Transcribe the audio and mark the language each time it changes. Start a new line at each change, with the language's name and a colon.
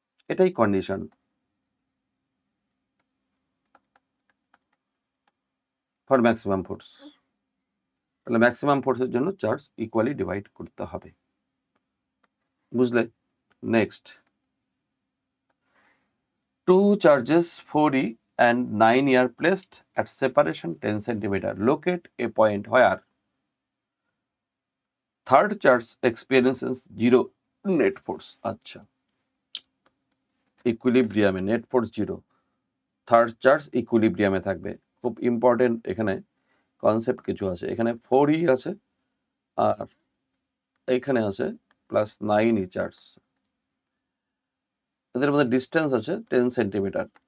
Bangla: এটাই condition for maximum force. তাহলে maximum ফোর্সের জন্য চার্জ ইকুয়ালি ডিভাইড করতে হবে। বুঝলে?
English: Next, 2 charges 4e and 9e are placed at separation 10 cm. Locate a point where third charge experiences zero net force.
Bangla: আচ্ছা, ইকুইলিব্রিয়ামে net force zero, third charge ইকুইলিব্রিয়ামে থাকবে। খুব important এখানে কনসেপ্ট কিছু আছে। এখানে 4e আছে আর এখানে আছে প্লাস 9e চার্জ, এদের মধ্যে ডিস্টেন্স আছে 10 সেন্টিমিটার।